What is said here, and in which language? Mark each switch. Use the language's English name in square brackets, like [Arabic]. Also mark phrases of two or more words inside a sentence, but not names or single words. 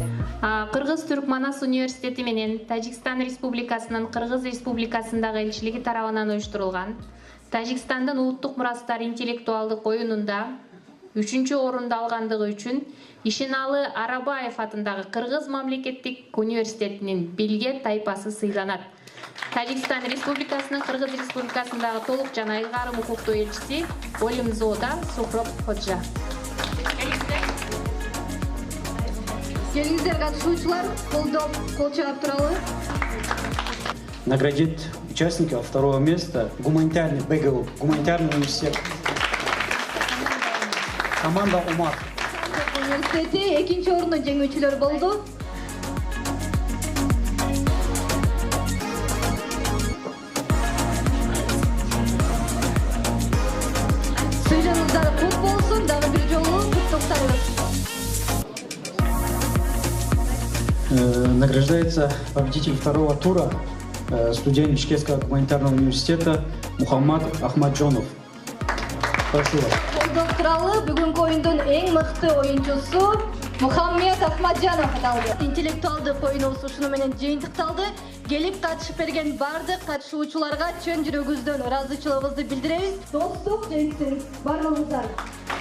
[Kyrgyz] Кыргыз-Түрк Манас университети менен Тажикстан Республикасынын Кыргыз Республикасындагы элчилиги тарабынан уюштурулган Тажикстандын улуттук мурастары интеллектуалдык оюнунда 3-чү орунду алгандыгы үчүн Ишеналы Арабаев атындагы Кыргыз мамлекеттик университетинин Билге тайпасы сыйланат. Тажикстан Республикасынын Кыргыз Республикасындагы толук жана ыйгарым укуктуу элчиси Олимзода Сухроб Ходжа. Келиңиздер катышуучулар, колдоп, кол чаап туралы. [Russian] Наградит участников второго места гуманитарный БГУ, гуманитарный университет. Команда Умар. [Kyrgyz] Университети экинчи орундун жеңүүчүлөрү болду. Сыйларыңыздар кут болсун, дагы бир жолу куттуктайбыз. [Russian] Награждается победитель второго тура, студент Бишкекского гуманитарного университета Мухаммад Ахмаджонов. Прошу вас. [Kyrgyz] Колдоп туралы бүгүнкү оюндун эң мыкты оюнчусу Мухаммад Ахмаджанов аталды. Интеллектуалдык оюнубуз ушуну менен жыйынтыкталды. Келип катышып берген бардык катышуучуларга чын жүрөгүбүздөн ыраазычылыгыбызды билдиребиз. Достук жеңсин барлыгыңыздар.